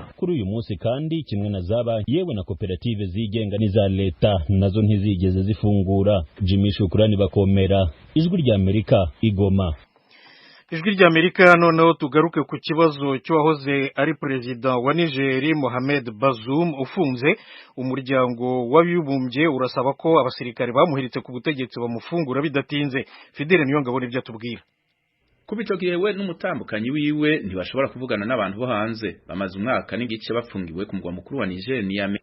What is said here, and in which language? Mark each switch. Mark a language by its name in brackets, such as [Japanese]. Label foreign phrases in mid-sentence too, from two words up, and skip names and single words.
[Kinyarwanda] Kuri uyu munsi kandi kimwe na zaba yewe na koperative zigenga n'iza leta nazo ntizigeze zifungura. Jimmy Shukrani Bakomera, Ijwi ry'Amerika, Igoma. Ijwi ry'Amerika. Noneho tugaruke ku kibazo cy'uwahoze ari perezida wa Niger Mohamed Bazoum ufunze. Umuryango w'abibumbye urasaba ko abasirikare bamuhiritse ku butegetsi bamufungura bidatinze. Fidele Niyongabo nibyo atubwira. [Rundi] kuba ico gihe we n'umutambukanyi wiwe ntibashobora kuvugana n'abantu bo hanze. Bamaze umwaka n'igice bafungiwe ku mugwa mukuru wa Niger Niamey.